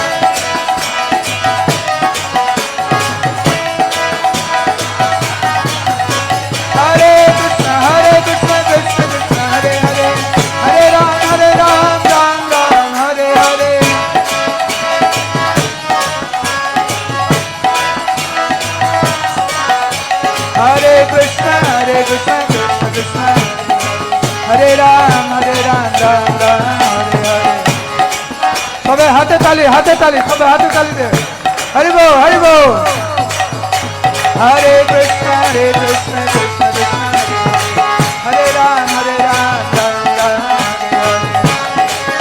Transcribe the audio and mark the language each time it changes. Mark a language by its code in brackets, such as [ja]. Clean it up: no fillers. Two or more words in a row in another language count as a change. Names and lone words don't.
[sa] Hare Krishna, Krishna Krishna, Hare Hare, Hare Ram, Ram Ram, Hare Hare. Hare Krishna, Krishna Krishna, Hare Ram, Ram Ram, Hare Hare. [bn] সবাই হাতে তালি, সবাই হাতে তালি দে। হরি বল, হরি বল। [sa] Hare Krishna, Krishna Krishna, Hare Ram, Ram Ram, Hare Hare.